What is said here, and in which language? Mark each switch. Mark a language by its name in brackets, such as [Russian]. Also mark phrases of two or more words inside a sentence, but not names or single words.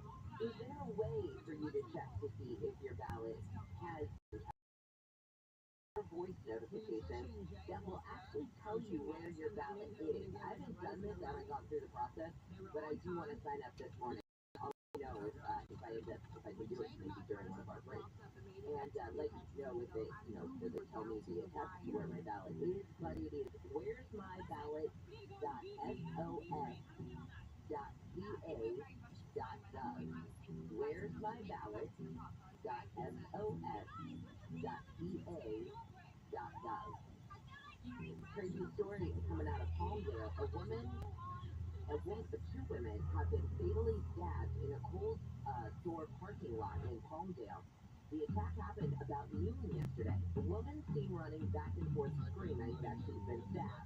[English] Is there a way for you to check to see if your ballot has a voice notification that will actually tell you where your ballot is? I haven't done this, I haven't gone through the process, but I do want to sign up this morning. I'll let you know if I can do it maybe during one of our breaks. And let you know if it, does it tell me via text where my ballot is, but it is where'smyballot.sos.ca.gov. Where'smyballot.sos.ca.gov. Crazy story coming out of Palmdale. Two women have been fatally stabbed in a Kohl's store parking lot in Palmdale. The attack happened about noon yesterday. The woman seen running back and forth screaming that she's been stabbed.